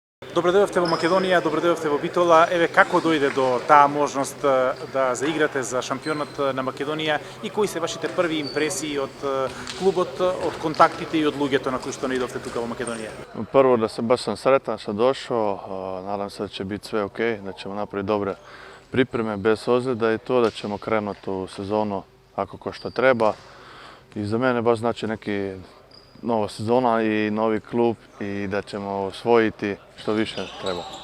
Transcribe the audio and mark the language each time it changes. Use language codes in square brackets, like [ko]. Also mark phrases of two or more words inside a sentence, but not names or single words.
[mk] Добредојавте во Македонија, добредојавте во Битола. Еве како дојде до таа можност да заиграте за шампионот на Македонија и кои се вашите први импресии од клубот, од контактите и од луѓето на кои што наидовте тука во Македонија? [hr] Prvo da sam baš sretan što došao, nadam se da će biti sve ok, da ćemo napraviti dobre pripreme bez ozljeda i to da ćemo krenuti u sezonu ako ko što treba. I za mene baš znači neki nova sezona i novi klub i da ćemo osvojiti što više treba.